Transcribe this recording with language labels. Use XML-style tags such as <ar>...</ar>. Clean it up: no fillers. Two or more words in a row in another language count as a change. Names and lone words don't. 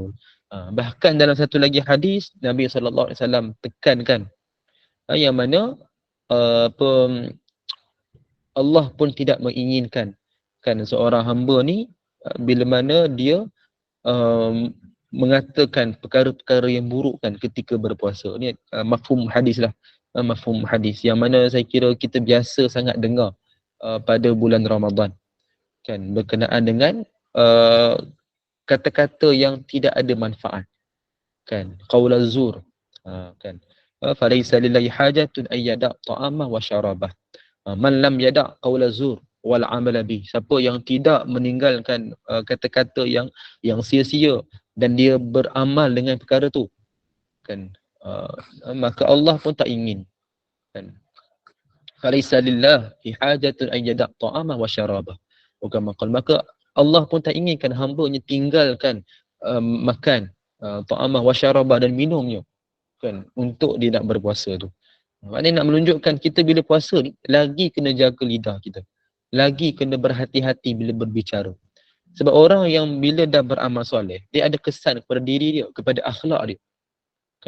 <ms>Bahkan dalam satu lagi hadis Nabi SAW tekankan yang mana Allah pun tidak menginginkan kan seorang hamba ni bila mana dia mengatakan perkara-perkara yang buruk kan ketika berpuasa. Ni mafhum hadis lah. Mafhum hadis yang mana saya kira kita biasa sangat dengar pada bulan Ramadan, kan, berkenaan dengan kata-kata yang tidak ada manfaat, kan,</ms> <ar>قول الزور, kan, فليس لله حاجة أن يدع طعامه وشرابه من لم يدع قول الزور والعمل به.</ar> <ms>Siapa yang tidak meninggalkan kata-kata yang sia-sia dan dia beramal dengan perkara tu, kan, maka Allah pun tak ingin, kan.</ms> <ar>فليس لله حاجة أن يدع طعامه وشرابه.</ar> <ms>Maka Allah pun tak inginkan hamba-Nya tinggalkan makan,</ms> <ar>طعامه وشرابه,</ar> <ms>dan minumnya, kan, untuk dia nak berpuasa tu. Maknanya nak menunjukkan kita bila puasa ni lagi kena jaga lidah kita, lagi kena berhati-hati bila berbicara. Sebab orang yang bila dah beramal soleh, dia ada kesan kepada diri dia, kepada akhlak dia, kan.</ms>